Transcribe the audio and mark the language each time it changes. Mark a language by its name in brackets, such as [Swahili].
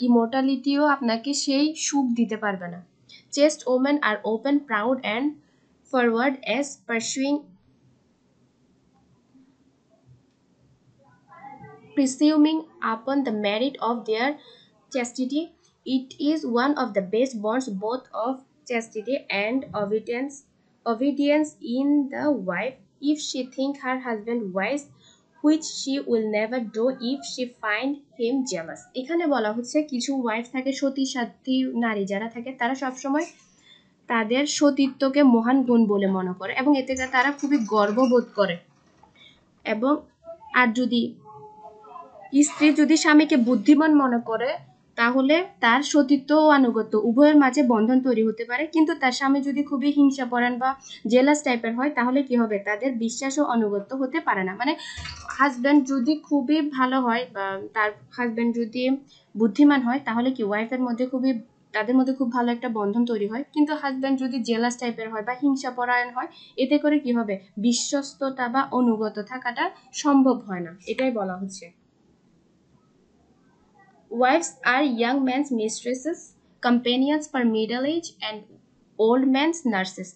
[Bangla] ইমর্টালিটিও আপনাকে সেই সুখ দিতে পারবে না। [English] Chaste women are open, proud and forward as presuming upon the merit of their chastity. It is one of the best bonds both of chastity and obedience in the wife, if she think her husband wise, which she will never do if she find him jealous. [Bangla] এখানে বলা হচ্ছে কিছু wife থাকে, সতী সাধ্বী নারী যারা থাকে, তারা সবসময় তাদের সতীত্বকে মহান গুণ বলে মনে করে এবং এতে তারা খুবই গর্ববোধ করে। এবং আর যদি স্ত্রী যদি স্বামীকে বুদ্ধিমান মনে করে তাহলে তার সতীত্ব ও আনুগত্য উভয়ের মাঝে বন্ধন তৈরি হতে পারে, কিন্তু তার স্বামী যদি খুবই হিংসাপরায়ণ বা জেলাস টাইপের হয় তাহলে কি হবে, তাদের বিশ্বাস ও আনুগত্য হতে পারে না। মানে হাজব্যান্ড যদি খুবই ভালো হয় বা তার হাজব্যান্ড যদি বুদ্ধিমান হয় তাহলে কি ওয়াইফের মধ্যে তাদের মধ্যে খুব ভালো একটা বন্ধন তৈরি হয়, কিন্তু হাজব্যান্ড যদি জেলাস টাইপের হয় বা হিংসাপরায়ণ হয় এতে করে কি হবে, বিশ্বস্ততা বা অনুগত থাকাটা সম্ভব হয় না, এটাই বলা হচ্ছে। [English] Wives are young men's mistresses, companions for middle age and old men's nurses.